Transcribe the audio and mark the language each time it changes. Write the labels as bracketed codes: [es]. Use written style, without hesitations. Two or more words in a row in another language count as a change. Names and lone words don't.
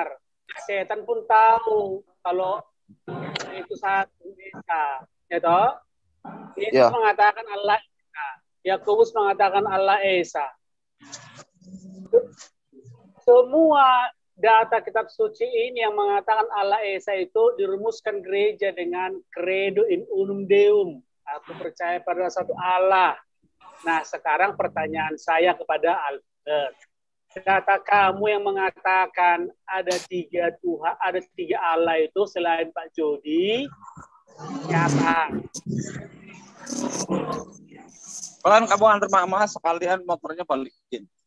[id] Setan pun tahu kalau itu satu Esa, ya toh? Yesus mengatakan Allah Esa. Yakobus mengatakan Allah Esa. Semua data kitab suci ini yang mengatakan Allah Esa itu dirumuskan gereja dengan [la] credo in unum deum. [id] Aku percaya pada satu Allah. Nah, sekarang pertanyaan saya kepada Albert. Data kamu yang mengatakan ada 3 Tuhan, ada 3 Allah itu selain Pak Jody, siapa? Pelan kamu antar mama sekalian motornya balikin.